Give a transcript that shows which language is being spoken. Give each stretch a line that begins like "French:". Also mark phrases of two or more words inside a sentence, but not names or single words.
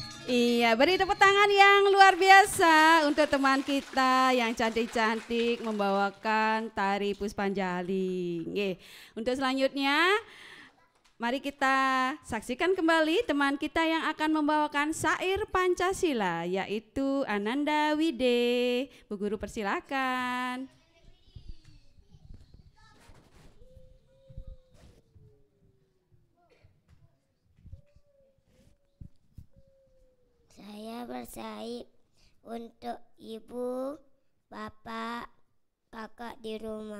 Indonesian: Iya, beri tepuk tangan yang luar biasa untuk teman kita yang cantik-cantik membawakan tari Puspanjali. Nggih. Untuk selanjutnya, mari kita saksikan kembali teman kita yang akan membawakan syair Pancasila, yaitu Ananda Wide. Bu Guru persilakan. Saya bersair untuk ibu, bapak, kakak di rumah.